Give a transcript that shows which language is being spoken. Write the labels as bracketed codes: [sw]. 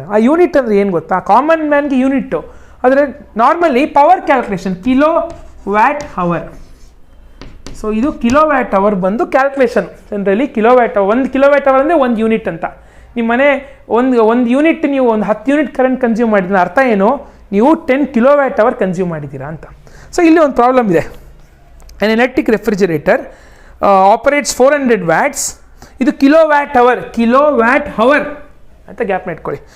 [kn] ಆ ಯೂನಿಟ್ ಅಂದರೆ ಏನು ಗೊತ್ತಾ? Common ಮ್ಯಾನ್ಗೆ unit. ಆದರೆ normally power calculation kilo watt hour. So ಇದು ಕಿಲೋ ವ್ಯಾಟ್ ಅವರ್ ಬಂದು calculation. Generally kilo watt hour, 1 kilo watt hour ಅಂದರೆ 1 ಯೂನಿಟ್ ಅಂತ. ನಿಮ್ಮ ಮನೆ ಒಂದು ಯೂನಿಟ್ ನೀವು ಒಂದು 10 ಯೂನಿಟ್ ಕರೆಂಟ್ ಕನ್ಸ್ಯೂಮ್ ಮಾಡಿದ್ರೆ ಅರ್ಥ ಏನು? ನೀವು 10 ಕಿಲೋ ವ್ಯಾಟ್ ಅವರ್ ಕನ್ಸ್ಯೂಮ್ ಮಾಡಿದ್ದೀರಾ ಅಂತ. ಸೊ ಇಲ್ಲಿ ಒಂದು ಪ್ರಾಬ್ಲಮ್ ಇದೆ. [en] An electric refrigerator operates 400 watts. [kn] ಇದು ಕಿಲೋ ವ್ಯಾಟ್ ಅವರ್ ಅಂತ ಗ್ಯಾಪ್ನ ಇಟ್ಕೊಳ್ಳಿ.